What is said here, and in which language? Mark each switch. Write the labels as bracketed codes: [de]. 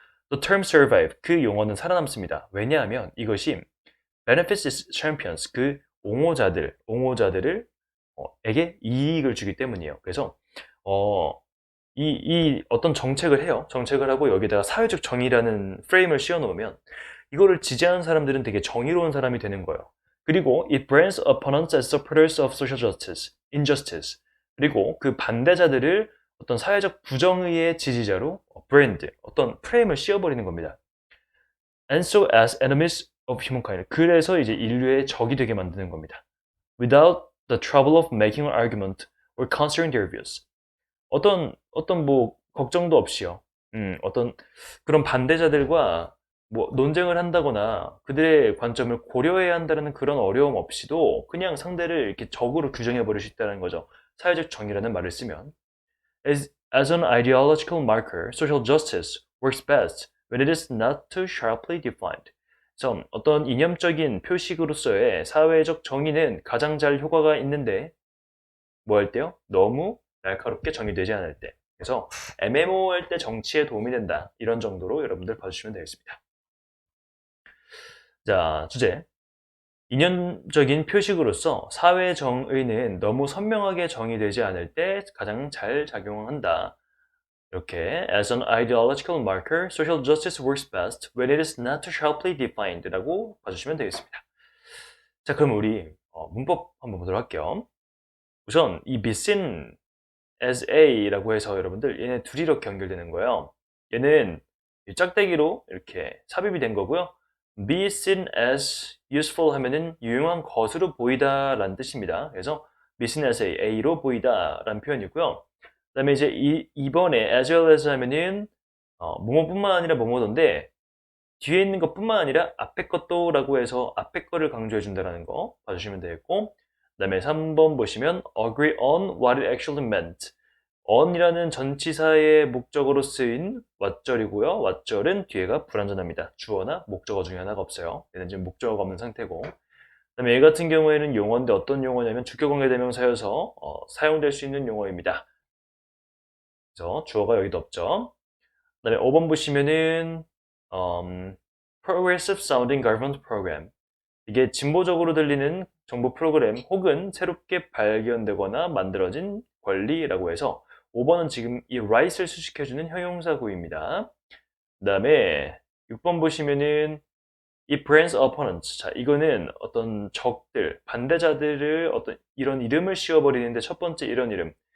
[en] The term survive, [ko] 그 용어는 살아남습니다. 왜냐하면 이것이 [en] benefits its champions, [ko] 그 옹호자들을 에게 이익을 주기 때문이에요. 그래서 어, 이 어떤 정책을 해요. 정책을 하고 여기다가 사회적 정의라는 프레임을 씌워 놓으면 이거를 지지하는 사람들은 되게 정의로운 사람이 되는 거예요. 그리고 [en] it brands opponents as supporters of social justice, injustice. [ko] 그리고 그 반대자들을 어떤 사회적 부정의의 지지자로 브랜드, 어떤 프레임을 씌워버리는 겁니다. [en] And so as enemies of humankind. [ko] 그래서 이제 인류의 적이 되게 만드는 겁니다. [en] Without the trouble of making an argument or considering their views. [ko] 어떤 뭐 걱정도 없이요. 어떤 그런 반대자들과 뭐 논쟁을 한다거나 그들의 관점을 고려해야 한다는 그런 어려움 없이도 그냥 상대를 이렇게 적으로 규정해 버릴 수 있다는 거죠. 사회적 정의라는 말을 쓰면. [en] As an ideological marker, social justice works best when it is not too sharply defined. [ko] 그래서 어떤 이념적인 표식으로서의 사회적 정의는 가장 잘 효과가 있는데 뭐 할 때요? 너무 날카롭게 정의되지 않을 때. 그래서 애매모호할 때 정치에 도움이 된다. 이런 정도로 여러분들 봐주시면 되겠습니다. 자, 주제. 이념적인 표식으로서 사회 정의는 너무 선명하게 정의되지 않을 때 가장 잘 작용한다. 이렇게 [en] as an ideological marker, social justice works best when it is not too sharply defined [ko] 라고 봐주시면 되겠습니다. 자, 그럼 우리 문법 한번 보도록 할게요. 우선 이 [en] be seen as A [ko] 라고 해서 여러분들 얘네 둘이 이렇게 연결되는 거예요. 얘는 짝대기로 이렇게 삽입이 된 거고요. [en] be seen as useful [ko] 하면은 유용한 것으로 보이다 라는 뜻입니다. 그래서 be seen as A로 보이다 라는 표현이고요. 그다음에 이제 이번에 as well as 하면은 뭐뭐뿐만 아니라 뭐뭐던데 뒤에 있는 것뿐만 아니라 앞에 것도라고 해서 앞에 거를 강조해 준다라는 거 봐주시면 되겠고 그다음에 3번 보시면 [en] agree on what it actually meant. [ko] on이라는 전치사의 목적어로 쓰인 what절이고요. what절은 뒤에가 불완전합니다. 주어나 목적어 중에 하나가 없어요. 얘는 지금 목적어가 없는 상태고 그다음에 얘 같은 경우에는 용어인데 어떤 용어냐면 주격관계대명사여서 사용될 수 있는 용어입니다. 그래서 주어가 여기도 없죠. 그다음에 5번 보시면은 [en] Progressive Sounding Government Program. [ko] 이게 진보적으로 들리는 정부 프로그램 혹은 새롭게 발견되거나 만들어진 권리라고 해서 5번은 지금 이 right을 수식해주는 형용사구입니다. 그 다음에 6번 보시면은 [en] It brands opponents. [ko] 자, 이거는 어떤 적들, 반대자들을 어떤 이런 이름을 씌워버리는데 첫 번째 이런 이름.